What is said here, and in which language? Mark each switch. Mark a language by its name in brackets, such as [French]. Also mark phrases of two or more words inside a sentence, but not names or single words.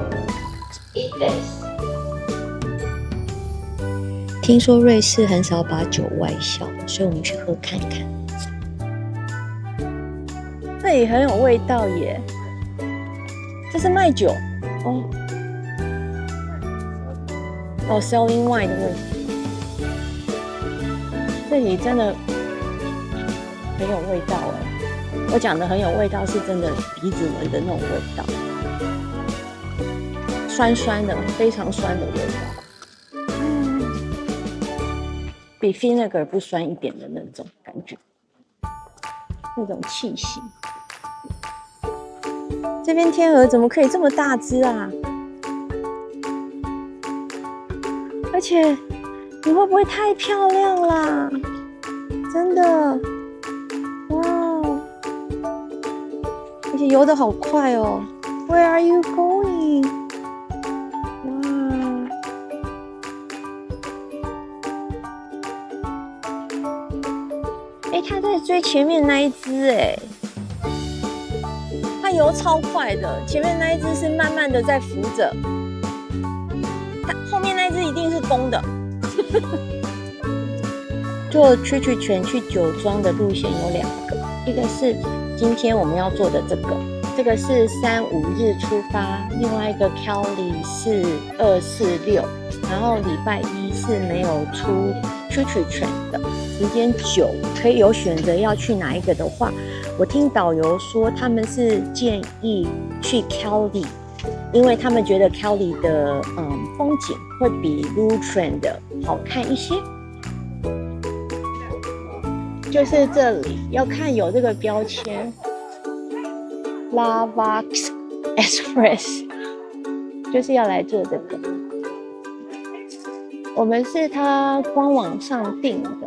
[Chinese] 聽說瑞士很少把酒外銷，所以我們去喝看看。這裡很有味道耶，這是賣酒哦。哦 ， [English] selling wine [Chinese] 的味道。這裡真的很有味道哎，我講的很有味道是真的鼻子聞的那種味道，酸酸的，非常酸的味道。比 vinegar 不酸一點的那種感覺，那種氣息。這邊天鵝怎麼可以這麼大隻啊？而且你會不會太漂亮啦？真的，哇！而且游得好快哦。 [English] Where are you going？ [Chinese] 他在追前面那一隻哎，他游超快的，前面那一隻是慢慢的在浮着，他後面那一隻一定是公的。坐蛐蛐泉去酒莊的路線有2個，一個是今天我們要做的這個是3、5日出發，另外一個 Cali 是2、4、6，然後禮拜一是沒有出蛐蛐泉的。時間久可以有選擇要去哪一個的話，我聽導遊說他們是建議去 Cali， 因為他們覺得 Cali 的風景會比 Lutry 的好看一些。就是這裡要看有這個標籤 Lavax Express， 就是要來做這個。我們是他官網上訂的。